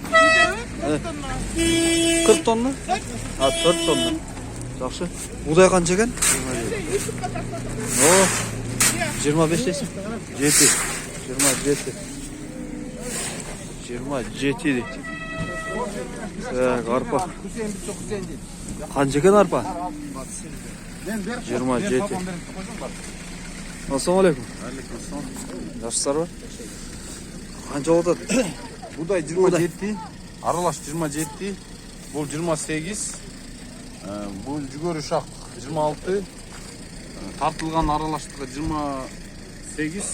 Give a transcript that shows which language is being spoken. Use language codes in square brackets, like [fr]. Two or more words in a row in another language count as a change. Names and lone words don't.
[ky] 40 тонна? А, 4 тонна. Жакшы. Будай канча экен? 25 дейсиң? 7. 27. 27 дейт. [uz] Arpa. Qancha ekan arpa? 27. Assalomu alaykum. Yaxshilarmi? Qancha o'tadi? Buğday 27, aralaş 27, bu 28, bu jügör uşak 26, tartılgan aralaştığı 28,